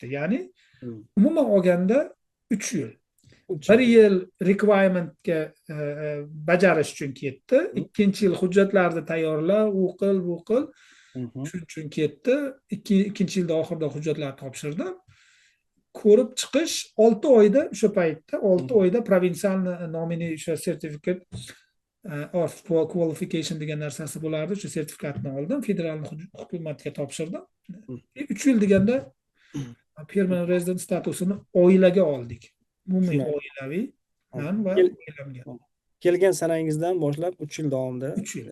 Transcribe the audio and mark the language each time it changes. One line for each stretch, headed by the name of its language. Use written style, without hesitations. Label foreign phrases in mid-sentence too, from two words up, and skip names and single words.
Uzbek: Ya'ni umuman olganda 3 yil. 1 yil requirementga bajarish uchun ketdi. Ikkinchi yil hujjatlarni tayyorla, u qil, bu qil. Shuning uchun ketdi. Ikkinchi yilda oxirida hujjatlarni topshirdim. Ko'rib chiqish 6 oyda, o'sha paytda 6 oyda provinsialni nomini o'sha
English: certificate of qualification
Uzbek: degan narsasi bo'lardi. O'sha sertifikatni oldim, federal hukumatga topshirdim. 3 yil deganda
English: permanent resident
Uzbek: statusini oilaga oldik. Umumiy oilaviy man va oilamga. Kelgan sanangizdan boshlab 3 yil davomida 3 yil